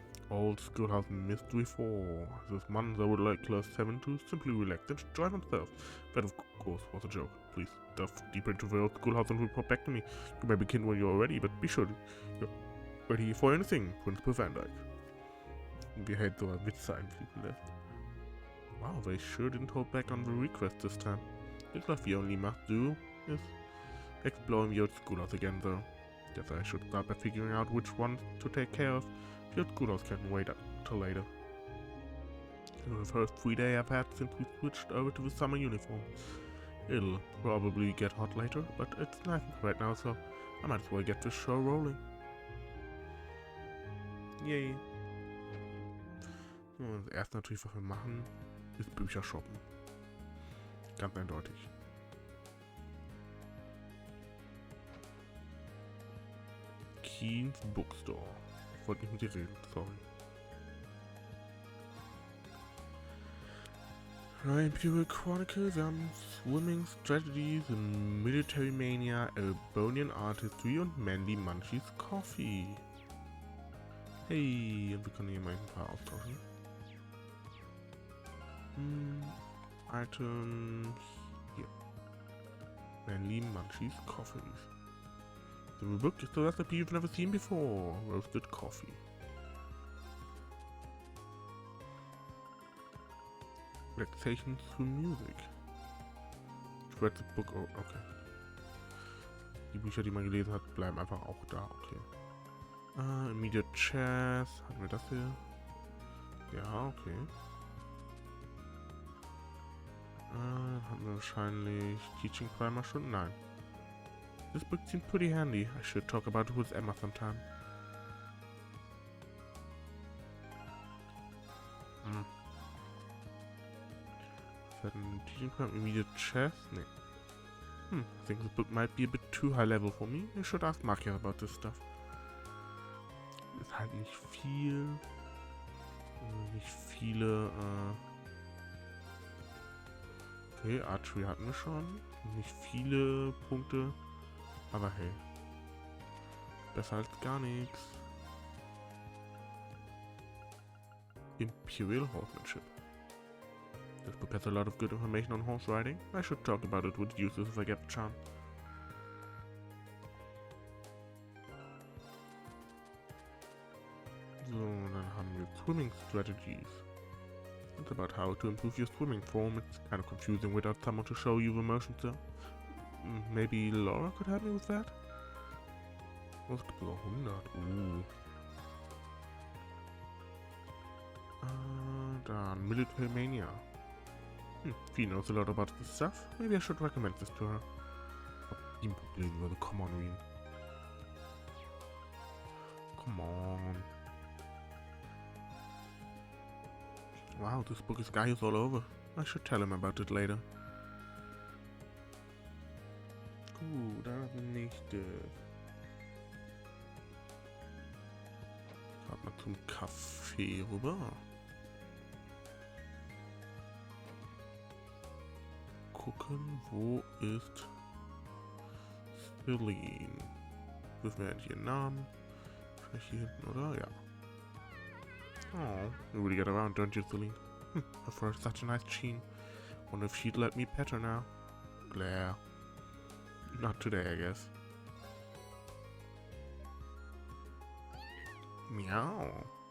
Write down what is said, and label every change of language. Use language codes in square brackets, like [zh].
[en] Old Schoolhouse Mystery 4. This Monzo would like Class 7 to simply relax and enjoy themselves. That of course was a joke. Please delve deeper into the old schoolhouse and report back to me. You may begin when you're ready, but be sure you're ready for anything, Principal Van Dyke. [de] Wir had so Witze einfließen lässt. [en] Wow, they sure didn't hold back on the request this time. Looks like the only must do is exploring the old schoolhouse again though. Guess I should start by figuring out which one to take care of. The old schoolhouse can wait up till later. The first free day I've had since we switched over to the summer uniform. It'll probably get hot later, but it's nice right now, so I might as well get this show rolling. Yay. [de] Das erste natürlich, was wir machen, ist Bücher shoppen. Ganz eindeutig. Keen's Bookstore. Ich wollte nicht mit dir reden, sorry. Imperial Chronicles, wir haben Swimming Strategies, Military Mania, Erebonian Art History und Mandy Munchies Coffee. Hey, und wir können hier mal ein paar austauschen. [en] Items. Here. Manly Munchies Coffees. The book is the recipe you've never seen before. Roasted coffee. Relaxation through music. read the book. Oh, okay. [de] Die Bücher, die man gelesen hat, bleiben einfach auch da. Okay. Immediate Chess. Hatten wir das hier? Ja, okay. Hatten wir wahrscheinlich Teaching Primer schon? Nein. [en] This book seemed pretty handy. I should talk about it with Emma sometime. Teaching Primer, Immediate Chess? Nee. I think this book might be a bit too high level for me. I should ask Makia about this stuff. [de] Ist halt nicht viel. Nicht viele, okay, Archery hatten wir schon. Nicht viele Punkte. Aber hey. Besser als gar nichts. [en] Imperial Horsemanship. This book has a lot of good information on horse riding. I should talk about it with users if I get the chance. [de] So, dann haben wir Swimming Strategies. [en] It's about how to improve your swimming form. It's kind of confusing without someone to show you the motions there. Maybe Laura could help me with that? [de] Oh, es gibt sogar 100. [en] Dann Military Mania. She knows a lot about this stuff. Maybe I should recommend this to her. Come on, Reen. Come on. Wow, this book is guys all over. I should tell him about it later. [de] Gut, das nicht. Gerade mal zum Kaffee rüber. Gucken, wo ist Celine? Wissen wir endlich ihren Namen? Vielleicht hier hinten, oder? Ja. [en] Oh, you really get around, don't you, Celine? Her fur is such a nice sheen. Wonder if she'd let me pet her now. Glare. Not today, I guess. Meow.